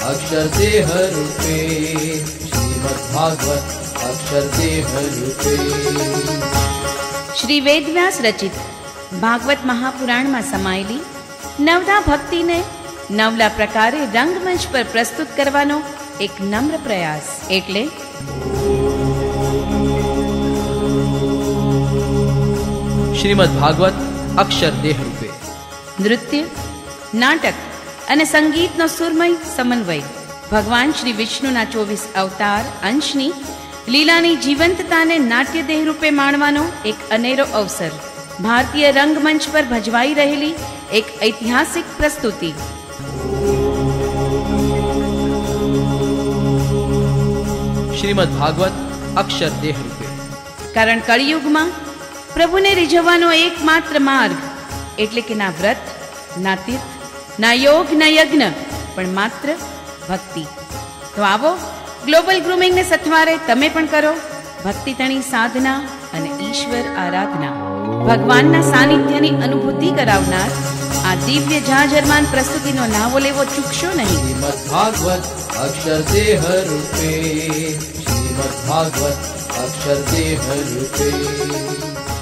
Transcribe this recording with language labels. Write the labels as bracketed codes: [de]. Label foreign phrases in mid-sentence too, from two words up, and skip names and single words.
[gu] अक्षरदेह रूपे, श्रीमद्भागवत अक्षरदेह रूपे। શ્રી વેદવ્યાસ રચિત ભાગવત મહાપુરાણ માં સમાયેલી નવદા ભક્તિ ને નવલા પ્રકારે રંગમંચ પર પ્રસ્તુત કરવાનો એક નમ્ર પ્રયાસ એટલે श्रीमद्भागवत अक्षरदेह रूपे। નૃત્ય, નાટક અને સંગીતનો સુરમય સમન્વય ભગવાન શ્રી વિષ્ણુના 24 અવતાર અંશની લીલાની જીવંતતાને નાટ્યદેહ રૂપે માણવાનો એક અનેરો અવસર। ભારતીય રંગમંચ પર ભજવાઈ રહેલી એક ઐતિહાસિક પ્રસ્તુતિ। श्रीमद्भागवत अक्षरदेह रूपे। કારણ કળિયુગમાં પ્રભુને રીઝવવાનો એકમાત્ર માર્ગ એટલે કે ના વ્રત, ના તીર્થ, ના યોગ, ના યજ્ઞ, પણ માત્ર ભક્તિ। તો આવો ગ્લોબલ ગ્રુમિંગ ને સથવારે તમે પણ કરો ભક્તિ તણી સાધના અને ઈશ્વર આરાધના। ભગવાનના સાનિધ્યની અનુભૂતિ કરાવનાર આ દિવ્ય જાજરમાન પ્રસ્તુતિનો લાવો લેવો ચૂકશો નહીં। श्रीमद्भागवत अक्षरदेह रूपे, श्रीमद्भागवत अक्षरदेह रूपे।